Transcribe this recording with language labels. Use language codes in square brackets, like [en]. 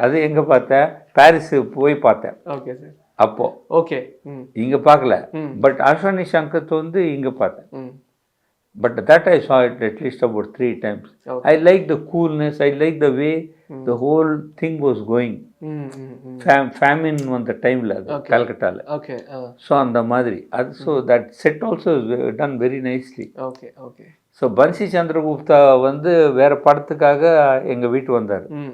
[ta] அது எங்கே பார்த்தேன், பாரிஸு போய் பார்த்தேன். [en] Okay sir. [ta] அப்போது [en] Okay. ம். [ta] இங்கே பார்க்கல. ம். பட் அஷானி சங்கத் வந்து இங்கே பார்த்தேன். ம். [en] But that I saw it at least about 3 times. Okay. I like the coolness. I like the way the whole thing was going. Famine on the time la Calcutta la. Okay. [ta] So அந்த மாதிரி அது. [en] So that set also is done very nicely. Okay. Okay. [ta] So Bansi Chandragupta வந்து வேற படத்துக்காக எங்க வீட்டு வந்தார்.